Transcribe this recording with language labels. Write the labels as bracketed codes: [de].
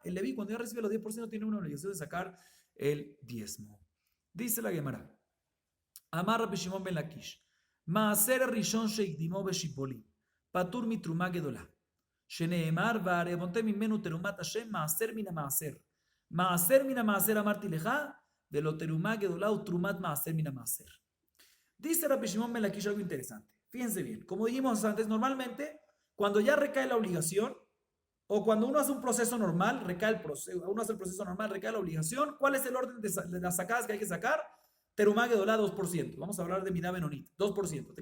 [es] El Leví, cuando ya recibe los 10%, tiene una obligación de sacar el diezmo. Dice la Gemara, [he] Amar Rabbi Shimon ben Lakish, maaser rishon sheikdimo beshipolim, פטור מתרומה גדולה, שנאמר והערבונתם ממנו תרומת השם מעשר מן המעשר. מעשר מן המעשר אמרתי לך, ולא תרומה גדולה ותרומת מעשר מן המעשר. [es] Dice Rabbi Shimon ben Lakish algo interesante. Fíjense bien, como dijimos antes, normalmente cuando ya recae la obligación, o cuando uno hace un proceso normal, recae el proceso, uno hace el proceso normal, recae la obligación, ¿cuál es el orden de las sacadas que hay que sacar? Terumá Gedolá 2%. Vamos a hablar de Midá Benonit. 2%.